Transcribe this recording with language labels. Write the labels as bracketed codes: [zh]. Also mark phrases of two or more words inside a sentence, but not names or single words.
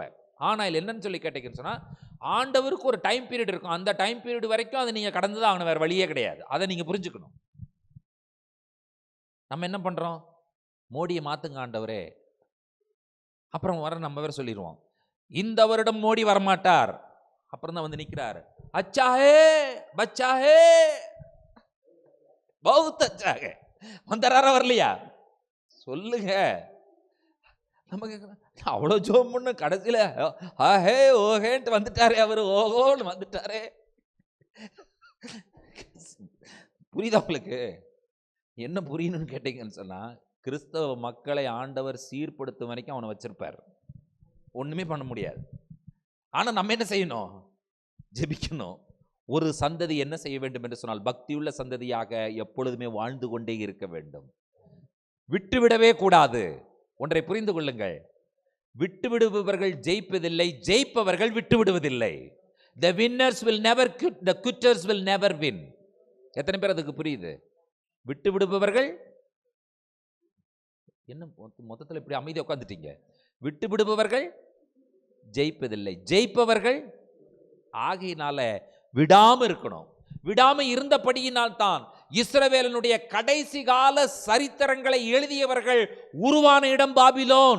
[ta] ஆனால் என்னன்னு சொல்லி கேட்டீங்கன்னு சொன்னால், ஆண்டவருக்கு ஒரு [en] time period [ta] இருக்கும். அந்த [en] time period [ta] வரைக்கும் அதை நீங்கள் கடந்து தான் ஆகணும், வேறு வழியே கிடையாது. அதை நீங்கள் புரிஞ்சுக்கணும். நம்ம என்ன பண்ணுறோம்? மோடியை மாற்றுங்க ஆண்டவரே, அப்புறம் வர நம்ம வேறு சொல்லிடுவோம், இந்த வருடம் மோடி வரமாட்டார், அப்புறம் தான் வந்து நிற்கிறார். [hi] अच्छा है बच्चा है बहुत अच्छा है [ta] வந்துறாரா வரலையா சொல்லுங்க. நமக்கு அவ்வளவு ஜோம் பண்ண கடைசியில ஆஹே ஓஹேன்ட்டு வந்துட்டாரே அவரு, ஓஹோன்னு வந்துட்டாரே. புரியுதா உங்களுக்கு? என்ன புரியணும்னு கேட்டீங்கன்னு சொன்னா, கிறிஸ்தவ மக்களை ஆண்டவர் சீர்படுத்தும் வரைக்கும் அவனை வச்சிருப்பார், ஒண்ணுமே பண்ண முடியாது. ஆனா நம்ம என்ன செய்யணும்? ஜெபிக்கணும். ஒரு சந்ததி என்ன செய்ய வேண்டும் என்று சொன்னால், பக்தியுள்ள சந்ததியாக எப்பொழுதுமே வாழ்ந்து கொண்டே இருக்க வேண்டும், விட்டுவிடவே கூடாது. ஒன்றை புரிந்து கொள்ளுங்கள், விட்டுவிடுபவர்கள் ஜெயிப்பதில்லை, ஜெயிப்பவர்கள் விட்டுவிடுவதில்லை. [en] The winners will never quit, the quitters will never win. [ta] எத்தனை பேர் அதுக்கு புரியுது? விட்டு விடுபவர்கள் என்ன மொத்தத்தில் இப்படி அமைதியாக உட்காந்துட்டீங்க? விட்டு விடுபவர்கள் ஜெயிப்பதில்லை, ஜெயிப்பவர்கள். ஆகையினால விடாம இருக்கணும். விடாம இருந்தபடியினால் தான் இஸ்ரவேலனுடைய கடைசி கால சரித்திரங்களை எழுதியவர்கள் உருவான இடம் பாபிலோன்.